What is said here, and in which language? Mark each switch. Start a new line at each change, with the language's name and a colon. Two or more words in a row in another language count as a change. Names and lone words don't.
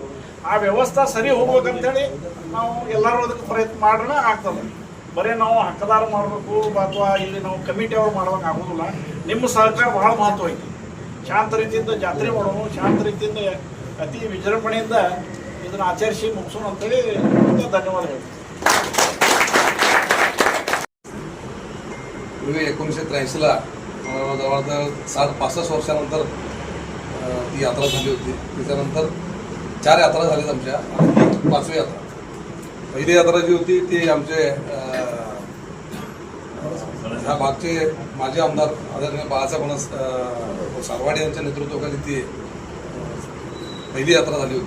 Kannada: ಆ ವ್ಯವಸ್ಥೆ ಸರಿ ಹೋಗ್ಬೇಕಂತೇಳಿ ನಾವು ಎಲ್ಲರೂ ಅದಕ್ಕೆ ಪ್ರಯತ್ನ ಮಾಡೋಣ ಆಗ್ತದೆ. ಬರೀ ನಾವು ಹಕ್ಕದಾರ ಮಾಡಬೇಕು ಅಥವಾ ಇಲ್ಲಿ ನಾವು ಕಮಿಟಿ ಅವ್ರು ಮಾಡೋಕೆ ಆಗೋದಿಲ್ಲ. ನಿಮ್ಮ ಸಹಕಾರ ಭಾಳ ಮಹತ್ವ ಐತಿ. ಶಾಂತ ರೀತಿಯಿಂದ ಜಾತ್ರೆ ಮಾಡೋಣ, ಶಾಂತ ರೀತಿಯಿಂದ ಅತಿ ವಿಜೃಂಭಣೆಯಿಂದ ಇದನ್ನು ಆಚರಿಸಿ ಮುಗಿಸೋಣ ಅಂತೇಳಿ ಧನ್ಯವಾದ ಹೇಳ್ತೀನಿ.
Marathi: पूर्वी 1983ला जवळजवळ 65 वर्षानंतर ती यात्रा झाली होती. त्याच्यानंतर 4 यात्रा झाल्यात आमच्या, आणि 5वी यात्रा. पहिली यात्रा जी होती ती आमचे ह्या भागचे माजी आमदार आदरणीय बाळासाहेब सारवाडे यांच्या नेतृत्वाखाली ती पहिली यात्रा झाली होती.